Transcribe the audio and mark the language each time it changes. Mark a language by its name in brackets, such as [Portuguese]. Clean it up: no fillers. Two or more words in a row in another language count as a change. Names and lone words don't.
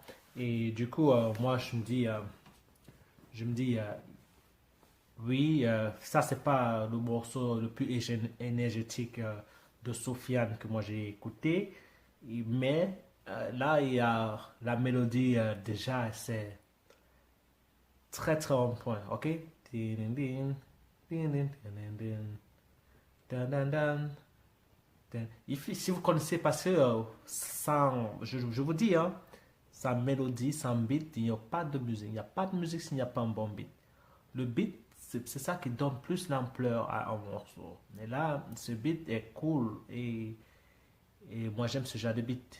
[French] Et du coup, moi, je me dis, oui, ça, c'est pas le morceau le plus énergétique de Sofiane que moi j'ai écouté. Mais là, il y a la mélodie, déjà, c'est très, très en point. OK? Din, din, din, din, din, din, din, dan, dan, dan. Si vous connaissez, parce que je vous dis, hein, sans mélodie, sans beat, il n'y a pas de musique. Il n'y a pas de musique s'il n'y a pas un bon beat. Le beat, c'est ça qui donne plus l'ampleur à un morceau. Mais là, ce beat est cool et moi j'aime ce genre de beat.